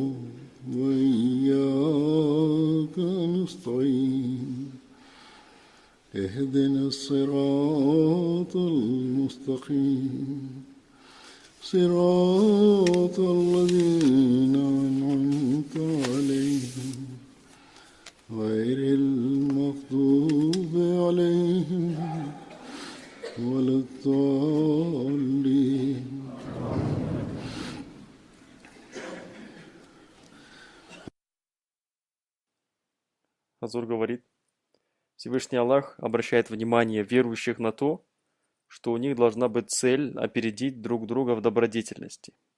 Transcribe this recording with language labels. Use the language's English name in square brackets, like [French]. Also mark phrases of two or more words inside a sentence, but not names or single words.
[Arabic] وإياك نستعين اهدنا الصراط المستقيم صراط الذين أنعمت عليهم غير المغضوب عليهم ولا الضالين. [Russian] Хазур говорит, Всевышний Аллах обращает внимание верующих на то, что у них должна быть цель опередить друг друга в добродетельности.